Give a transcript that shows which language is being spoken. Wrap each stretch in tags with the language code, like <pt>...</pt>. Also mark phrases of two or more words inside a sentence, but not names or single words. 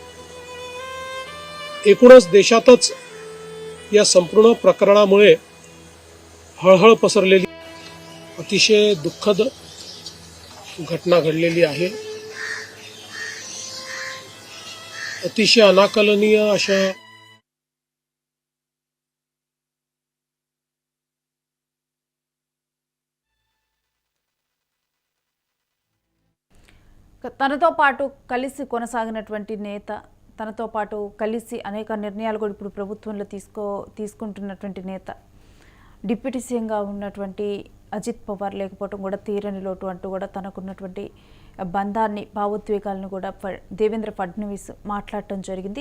<mr>एकूणच देशातच या संपूर्ण प्रकरणामुळे हळहळ पसरलेली अतिशय दुःखद घटना घडलेली आहे. अतिशय अनाकलनीय अशा</mr> <te>తనతో పాటు కలిసి కొనసాగినటువంటి నేత, తనతో పాటు కలిసి అనేక నిర్ణయాలు కూడా ఇప్పుడు ప్రభుత్వంలో తీసుకుంటున్నటువంటి నేత, డిప్యూటీ సీఎంగా ఉన్నటువంటి అజిత్ పవార్ లేకపోవడం కూడా తీరని లోటు అంటూ కూడా తనకున్నటువంటి బంధాన్ని, భావోద్వేగాలను కూడా దేవేంద్ర ఫడ్నవీస్ మాట్లాడటం జరిగింది.</te>